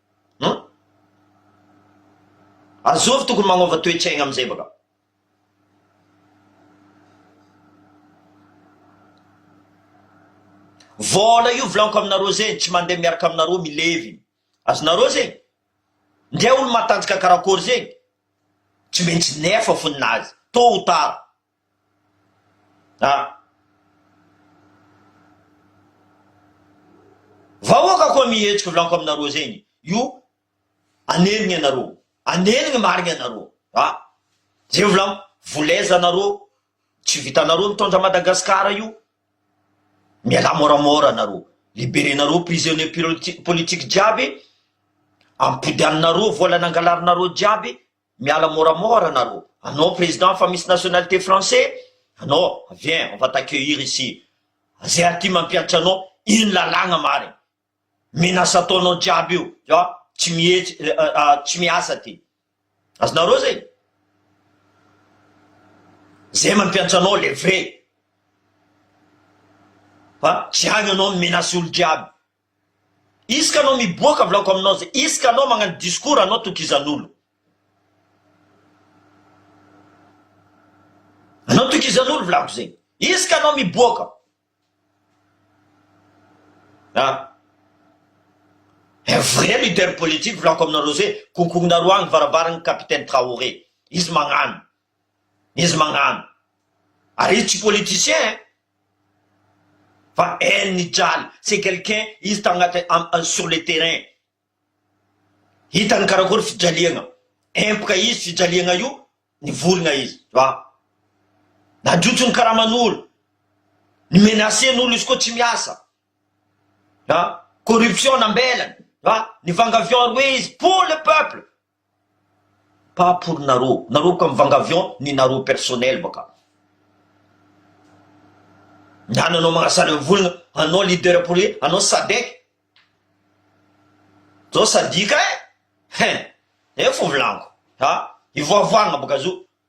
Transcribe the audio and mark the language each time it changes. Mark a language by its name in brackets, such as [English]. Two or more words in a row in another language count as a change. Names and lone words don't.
[Malagasy] azovy tokony magnova toetsaigna amizay baka vola io volaniko aminareo zegny tsy mandeha miaraka aminareo milevy azonareo zegny ndray olo matanjaka karakory zegny tsy maintsy nefa foninazy [French] tôt ou tard [Malagasy] vahoaka koa mihetsiky volaniko aminareo zegny io anenigny anareo anenigny marigny anareo zay volaniko voleza anareo tsy vitanareo mitondra Madagasikara io miala moramora anareo libérenareo [French] prisonnier politique [Malagasy] jiaby, ampidianinareo vola nangalarinareo jiaby, miala moramora nareo. [French] Anao président [Malagasy] fa misy [French] nationalité français, anao viens, on va t'accueillir ici. [Malagasy] Zay aty mampianatra anao, ino lalagna marigny. Menace ataonao jiaby io, tsy miasa ty. Azonareo zay? Zay mampianatra anao [French] le vrai. [Malagasy] Fa tsy agny anao menace olo jiaby. Iska anao miboaka volako aminao zay, iska anao magnano discours anao tokizan'olo. Anao tokizan'olo volako zay. Iska anao miboaka. [French] Un vrai leader politique [Malagasy] volako aminareo zay, konkognareo agny varavaragny capitaine Traoré. Izy magnano. Ary izy tsy politicien, fa El Nidjal, [French] c'est quelqu'un, izy sur le terrain. [Malagasy] Hitany karakory fijaliagna. Empaka izy fijaliagna io, nivolagna izy. Najotsony karaman'olo. Ny menacen'olo izy koa tsy miasa. Corruption nambelany. Nivangavion roe izy [French] pour le peuple. Pas pour nareo. [Malagasy] Nareo ka mivangavion ni nareo personnel baka. Nana anao magnasara volagna, anao [French] leader politique, [Malagasy] anao Sadek. Zao sadika fo volaniko. Ivoavoagna baka zo.